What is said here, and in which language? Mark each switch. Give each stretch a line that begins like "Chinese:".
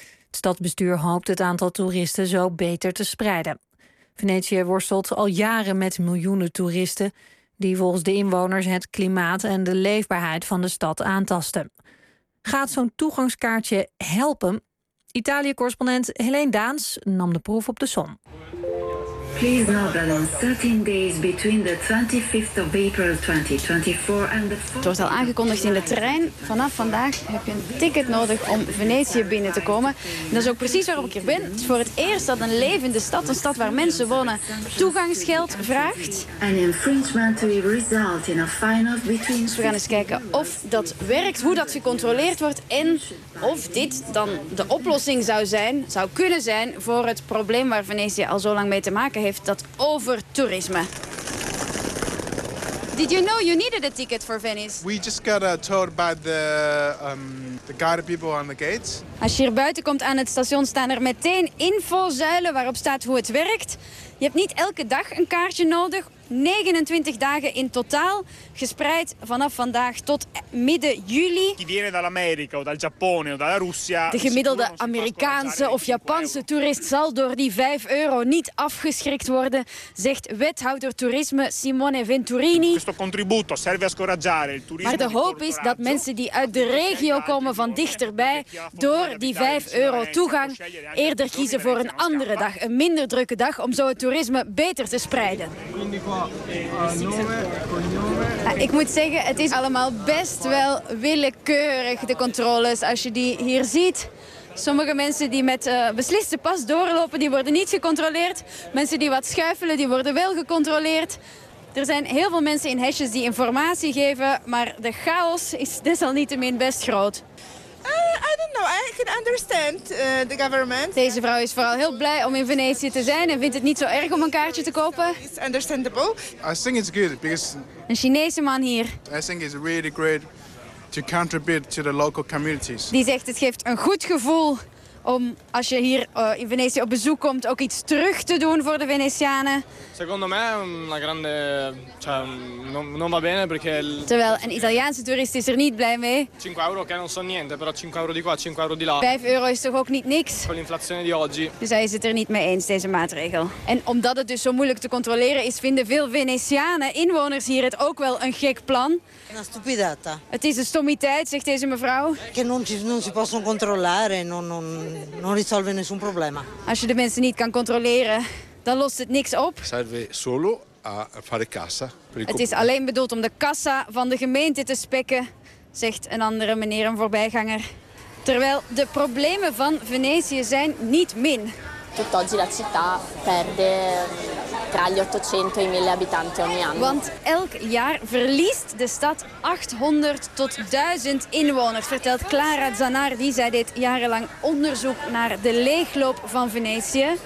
Dutch: Het stadsbestuur hoopt het aantal toeristen zo beter te spreiden. Venetië worstelt al jaren met miljoenen toeristen die volgens de inwoners het klimaat en de leefbaarheid van de stad aantasten. Gaat zo'n toegangskaartje helpen? Italië-correspondent Helene Daens nam de proef op de som.
English: Please now balance 13 days between the 25th of April 2024 and the 4th.
Dutch: Het wordt al aangekondigd in de trein. Vanaf vandaag heb je een ticket nodig om Venetië binnen te komen. En dat is ook precies waarom ik hier ben. Het is voor het eerst dat een levende stad, een stad waar mensen wonen, toegangsgeld vraagt.
English: An infringement will result in a fine of between.
Dutch: Dus we gaan eens kijken of dat werkt, hoe dat gecontroleerd wordt en of dit dan de oplossing zou kunnen zijn voor het probleem waar Venetië al zo lang mee te maken heeft, dat over toerisme.
English: Did you know you needed a ticket for Venice? We just got told by the guided people on the gates.
Dutch: Als je hier buiten komt aan het station, staan er meteen infozuilen waarop staat hoe het werkt. Je hebt niet elke dag een kaartje nodig. 29 dagen in totaal, gespreid vanaf vandaag tot midden juli. De gemiddelde Amerikaanse of Japanse toerist zal door die 5 euro niet afgeschrikt worden, zegt wethouder toerisme Simone Venturini. Maar de hoop is dat mensen die uit de regio komen van dichterbij door die 5 euro toegang eerder kiezen voor een andere dag, een minder drukke dag, om zo het toerisme beter te spreiden. Ik moet zeggen, het is allemaal best wel willekeurig, de controles, als je die hier ziet. Sommige mensen die met besliste pas doorlopen, die worden niet gecontroleerd. Mensen die wat schuifelen, die worden wel gecontroleerd. Er zijn heel veel mensen in hesjes die informatie geven, maar de chaos is desalniettemin best groot.
English: I don't know. I can understand the government.
Dutch: Deze vrouw is vooral heel blij om in Venetië te zijn en vindt het niet zo erg om een kaartje te kopen.
English: It's understandable. I think it's good because
Dutch: een Chinese man hier.
English: I think it's really great to contribute to the local communities.
Dutch: Die zegt het geeft een goed gevoel om als je hier in Venetië op bezoek komt ook iets terug te doen voor de Venetianen.
Italian: Secondo me una grande non va bene perché.
Dutch: Terwijl een Italiaanse toerist is er niet blij mee.
Italian: 5 euro che non so niente, però 5 euro di qua, 5 euro di là.
Dutch: 5 euro is toch ook niet niks.
Italian: Con l'inflazione di oggi.
Dutch: Dus hij is het er niet mee eens, deze maatregel. En omdat het dus zo moeilijk te controleren is, vinden veel Venetianen, inwoners hier, het ook wel een gek plan.
Italian: Una stupidata.
Dutch: Het is een stommiteit, zegt deze mevrouw.
Italian: Che non si possono controllare, non risolve nessun problema.
Dutch: Als je de mensen niet kan controleren, dan lost het niks op.
Italian: Serve solo a fare cassa.
Dutch: Het is alleen bedoeld om de kassa van de gemeente te spekken, zegt een andere meneer, een voorbijganger. Terwijl de problemen van Venetië zijn niet min.
Italian: Tutt'oggi la città perde tra gli 800 e i 1000 abitanti ogni anno.
Dutch: Want elk jaar verliest de stad 800 tot 1000 inwoners, vertelt Clara Zanardi. Zij deed jarenlang onderzoek naar de leegloop van Venetië.